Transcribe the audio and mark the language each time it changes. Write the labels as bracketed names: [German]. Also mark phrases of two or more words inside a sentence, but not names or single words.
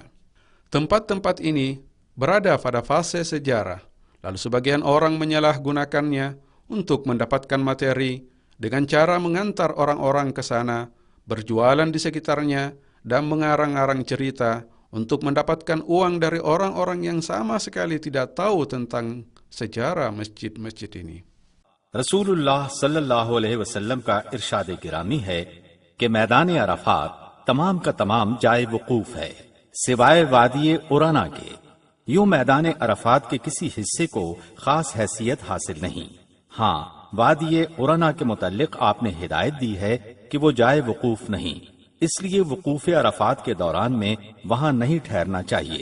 [Indonesian] Tempat-tempat ini berada pada fase sejarah, lalu sebagian orang menyalahgunakannya untuk mendapatkan materi dengan cara mengantar orang-orang ke sana, berjualan di sekitarnya, dan mengarang-arang cerita untuk mendapatkan uang dari orang-orang yang sama sekali tidak tahu tentang sejarah masjid-masjid ini. [Urdu] رسول اللہ صلی اللہ علیہ وسلم کا ارشاد گرامی ہے کہ میدان عرفات تمام کا تمام جائے وقوف ہے سوائے وادی ارانا کے. یوں میدان عرفات کے کسی حصے کو خاص حیثیت حاصل نہیں. ہاں، وادی ارانا کے متعلق آپ نے ہدایت دی ہے کہ وہ جائے وقوف نہیں، اس لیے وقوف عرفات کے دوران میں وہاں نہیں ٹھہرنا چاہیے.